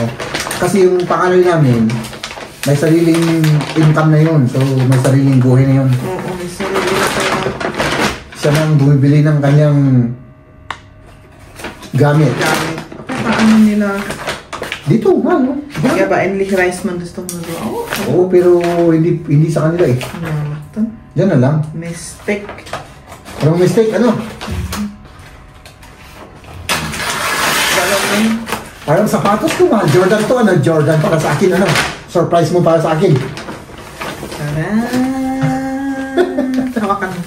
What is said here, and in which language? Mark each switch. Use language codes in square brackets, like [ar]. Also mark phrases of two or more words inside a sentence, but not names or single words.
[tl] Kasi yung pangalan namin, may sariling income na yun. So, may sariling buhay na yun. Oo, may sarili na tayo. Siya nang bumibili ng kanyang gamit. Gamit. Paano nila? Dito, ano? Kaya ba, [de] endlich reist man das doch nur so auf? [tl] Oo, pero hindi sa kanila eh. [de] Ja, dann. [tl] Diyan na lang. May steak. Anong mistake? Ano? Parang sapatos ko, mahal. Jordan to, ano? Jordan para sa akin, ano? Surprise mo para sa akin. Hawakan mo.